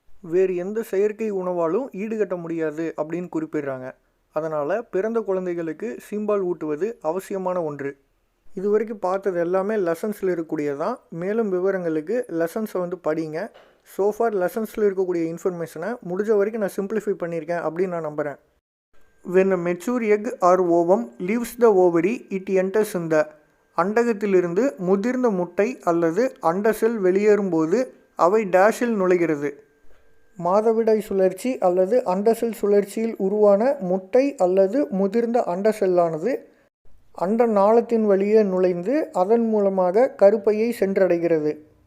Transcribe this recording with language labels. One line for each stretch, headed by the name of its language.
Tamil: வேறு எந்த செயற்கை உணவாலும் ஈடுகட்ட முடியாது அப்படின்னு குறிப்பிடுறாங்க. அதனால் பிறந்த குழந்தைகளுக்கு சீம்பால் ஊட்டுவது அவசியமான ஒன்று. இது வரைக்கும் பார்த்தது எல்லாமே லெசன்ஸில் இருக்கக்கூடியதான். மேலும் விவரங்களுக்கு லெசன்ஸை படிங்க. சோஃபார் லெசன்ஸில் இருக்கக்கூடிய இன்ஃபர்மேஷனை முடிஞ்ச வரைக்கும் நான் சிம்பிளிஃபை பண்ணியிருக்கேன் அப்படின்னு நான் நம்புகிறேன்.
English: When a mature egg or ovum leaves the ovary, it enters in the.
Tamil: அண்டகத்திலிருந்து முதிர்ந்த முட்டை அல்லது அண்ட செல் வெளியேறும்போது அவை டேஷில் நுழைகிறது. மாதவிடாய் சுழற்சி அல்லது அண்டசெல் சுழற்சியில் உருவான முட்டை அல்லது முதிர்ந்த அண்ட செல்லானது அண்ட நாளத்தின் வழியே நுழைந்து அதன் மூலமாக கருப்பையை சென்றடைகிறது.